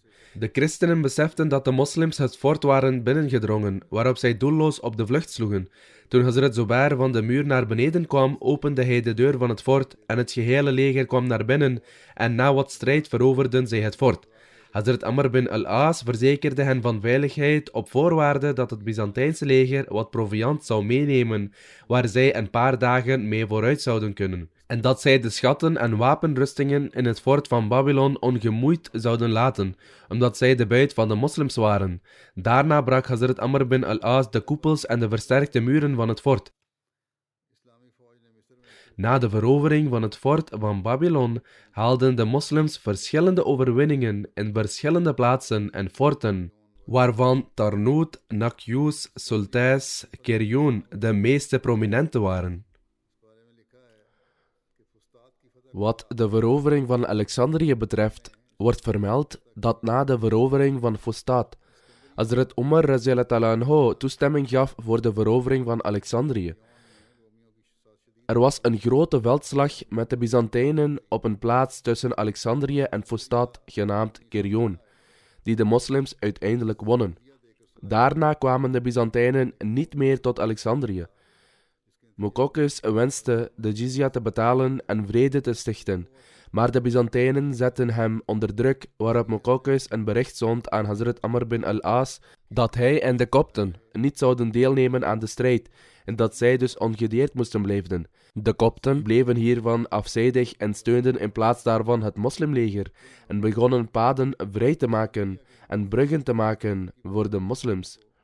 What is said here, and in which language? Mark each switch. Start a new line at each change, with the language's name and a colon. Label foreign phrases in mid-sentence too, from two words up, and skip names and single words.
Dutch: De christenen beseften dat de moslims het fort waren binnengedrongen, waarop zij doelloos op de vlucht sloegen. Toen Hazrat Zubair van de muur naar beneden kwam, opende hij de deur van het fort en het gehele leger kwam naar binnen en na wat strijd veroverden zij het fort. Hazrat Amr bin al-As verzekerde hen van veiligheid op voorwaarde dat het Byzantijnse leger wat proviand zou meenemen, waar zij een paar dagen mee vooruit zouden kunnen, en dat zij de schatten en wapenrustingen in het fort van Babylon ongemoeid zouden laten, omdat zij de buit van de moslims waren. Daarna brak Hazrat Amr bin al-As de koepels en de versterkte muren van het fort. Na de verovering van het fort van Babylon haalden de moslims verschillende overwinningen in verschillende plaatsen en forten, waarvan Tarnout, Nakyus, Sultais, Kerjoen de meeste prominente waren. Wat de verovering van Alexandrië betreft, wordt vermeld dat na de verovering van Fustat, Hazrat Umar
Arabic: رضي الله تعالى عنه
Dutch: toestemming gaf voor de verovering van Alexandrië. Er was een grote veldslag met de Byzantijnen op een plaats tussen Alexandrië en Fustat genaamd Kerjoen, die de moslims uiteindelijk wonnen. Daarna kwamen de Byzantijnen niet meer tot Alexandrië. Muqawqis wenste de jizya te betalen en vrede te stichten, maar de Byzantijnen zetten hem onder druk, waarop Muqawqis een bericht zond aan Hazrat Amr bin al-As dat hij en de Kopten niet zouden deelnemen aan de strijd en dat zij dus ongedeerd moesten blijven. De Kopten bleven hiervan afzijdig en steunden in plaats daarvan het moslimleger en begonnen paden vrij te maken en bruggen te maken voor de moslims.